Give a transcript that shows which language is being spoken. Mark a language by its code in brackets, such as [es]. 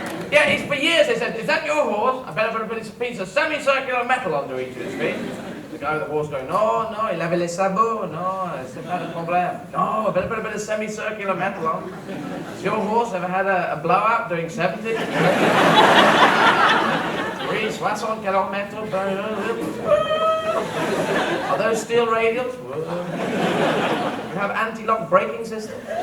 [en] Yeah, it's for years they said, is that your horse? I better put a piece of semicircular metal onto each of his feet. The guy with the horse going, no, [fr] il avait les sabots, [en] no, [fr] c'est pas le problème. [en] No, I better put a bit of semicircular metal on. Has your horse ever had a blowout doing 70? 60 kilometers. Are those steel radials? You have anti-lock braking system?